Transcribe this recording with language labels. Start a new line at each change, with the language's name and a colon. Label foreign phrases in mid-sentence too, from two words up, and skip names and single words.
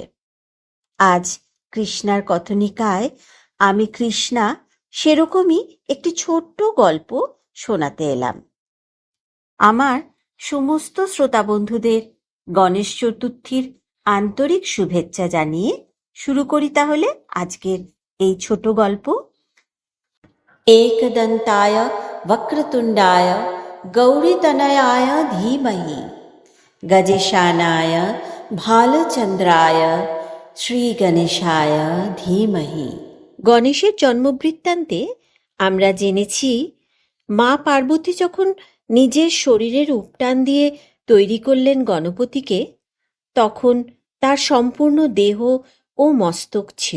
Bangla: আজ কৃষ্ণার কথনিকায় আমি কৃষ্ণা সেরকমই একটি ছোট্ট গল্প শোনাতে এলাম। আমার সমস্ত শ্রোতা বন্ধুদের গণেশ চতুর্থীর আন্তরিক শুভেচ্ছা জানিয়ে শুরু করি তাহলে আজকের এই ছোট গল্প।
Sanskrit: एकदन्ताय वक्रतुण्डाय गौरीतनयाय धीमहि गजेशानाय भालचन्द्राय শ্রীগণেশায় ধীমহি।
Bangla: গণেশের জন্মবৃত্তান্তে আমরা জেনেছি মা পার্বতী যখন নিজের শরীরের উপটান দিয়ে তৈরি করলেন গণপতিকে, তখন তার সম্পূর্ণ দেহ ও মস্তক ছিল।